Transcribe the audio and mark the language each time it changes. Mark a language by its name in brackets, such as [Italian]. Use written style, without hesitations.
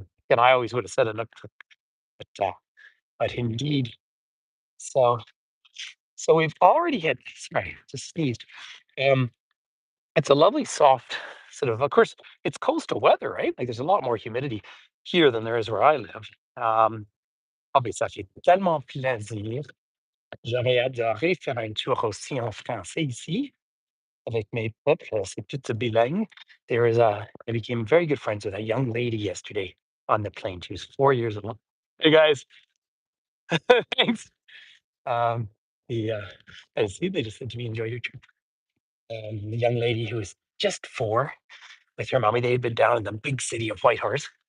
[English] And I always would have said Inuktitut, but indeed. So, so we've already had. Sorry, just sneezed. Um, it's a lovely, soft sort of. Of course, it's coastal weather, right? Like there's a lot more humidity here than there is where I live. [French] Ah ben ça fait tellement plaisir. J'aurais adoré faire un tour aussi en français ici avec mes peuples. C'est tout bilingue. [English] I became very good friends with a young lady yesterday on the plane. She was 4 years old. Hey guys, thanks. Um, I see they just said to me, enjoy your trip. The young lady who was just 4 with her mommy, they had been down in the big city of Whitehorse.